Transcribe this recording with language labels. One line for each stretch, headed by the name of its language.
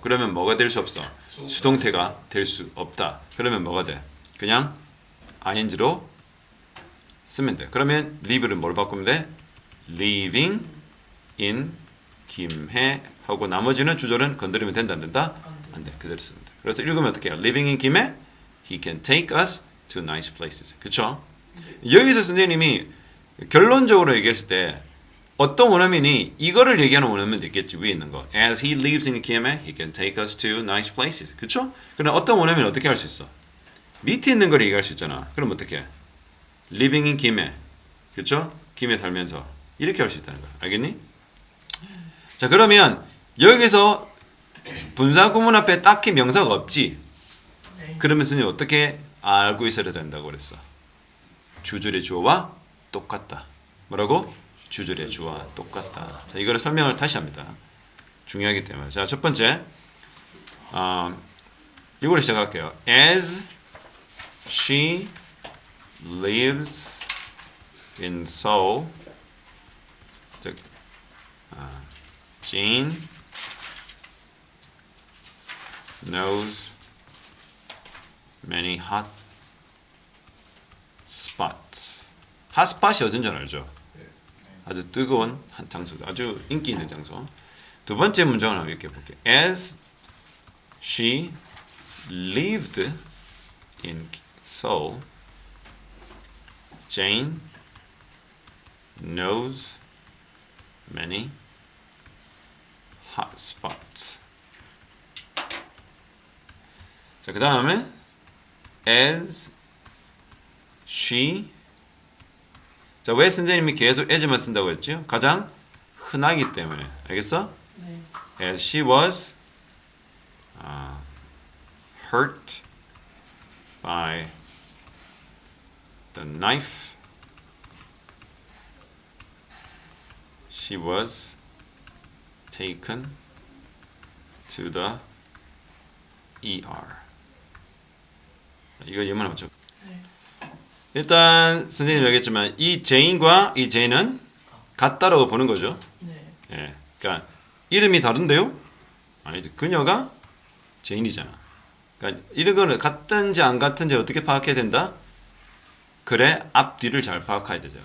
Korean: 그러면 뭐가 될 수 없어? 수동태가 될 수 없다. 그러면 뭐가 돼? 그냥 ing로 쓰면 돼. 그러면 live를 뭘 바꾸면 돼?
English: living in
Korean: 김해 하고 나머지는 주절은 건드리면 된다 안 된다? 안 돼. 그대로 쓰면 돼. 그래서 읽으면 어떻게 해요?
English: living in 김해 he can take us to nice places.
Korean: 그쵸? 여기서 선생님이 결론적으로 얘기했을 때 어떤 원어민이 이거를 얘기하는 원어민도 있겠지. 위에 있는 거.
English: As he lives in 김해 he can take us to nice places.
Korean: 그쵸? 그럼 어떤 원어민은 어떻게 할 수 있어? 밑에 있는 걸 얘기할 수 있잖아. 그럼 어떻게 해?
English: living in 김해.
Korean: 그쵸? 김해 살면서. 이렇게 할 수 있다는 거야. 알겠니? 자, 그러면 여기서 분사 구문 앞에 딱히 명사가 없지? 네. 그러면 선생님 어떻게 알고 있어야 된다고 그랬어? 주절의 주어와 똑같다. 뭐라고? 주절의 주어와 똑같다. 자, 이거를 설명을 다시 합니다. 중요하기 때문에. 자, 첫 번째. 이거를 시작할게요.
English: As she lives in Seoul.
Korean: 즉,
English: Jane knows many hot spots.
Korean: hot spot이 어딘 줄 알죠? 아주 뜨거운 한 장소, 아주 인기 있는 장소. 두 번째 문장을 한번 이렇게 볼게요.
English: As she lived in Seoul, Jane knows many hot spots.
Korean: 자, 그 다음에
English: as she.
Korean: 자, 왜 선생님이 계속 as만 쓴다고 했죠? 가장 흔하기 때문에. 알겠어? 네.
English: As she was hurt by the knife, she was taken to the ER.
Korean: 이거 예문을 맞죠? 네. 일단 선생님이 얘기했지만 이 제인과 이 제인은 같다라고 보는 거죠. 네. 예, 그러니까 이름이 다른데요? 아니죠. 그녀가 제인이잖아. 그러니까 이런 거는 같든지 안 같은지 어떻게 파악해야 된다? 그래, 앞뒤를 잘 파악해야 되죠.